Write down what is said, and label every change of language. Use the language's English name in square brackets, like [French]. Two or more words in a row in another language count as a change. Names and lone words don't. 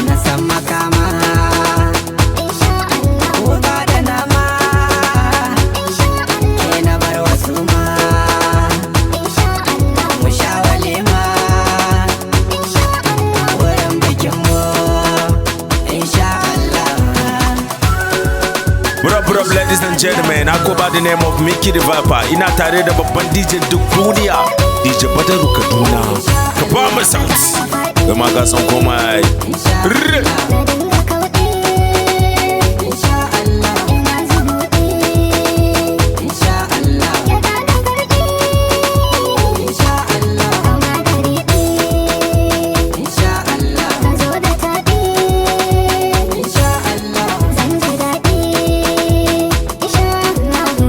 [Hausa] Na san makama. [Arabic] Insha Allah. [Hausa] Wuƙa da nama. [Arabic] Insha Allah. [Hausa] Ke na bar wasu ma. [Arabic] Insha Allah. [Hausa] Mu sha walima. [Arabic] Insha Allah. [Hausa] Wurin bikin mu. [Arabic] Insha Allah. [English] What up, what up, ladies and gentlemen? I go by the name of Mickey the Viper. [Hausa] Ina tare da babban D J duk duniya, D J Badaru Kaduna. Ka ba mu sauti. Kai ma ka san komai. Rrr. Na dinga kauɗe. [Arabic] Insha Allah. [Hausa] Ina zubuɗe. [Arabic] Insha Allah. [Hausa] Ya ga da garɗe. [Arabic] Insha Allah. [Hausa] Kama gari ɗe. [Arabic] Insha Allah. [Hausa] Ka zo da taɗi. [Arabic] Insha Allah. [Hausa] Zan ji daɗi. [Arabic] Insha Allah.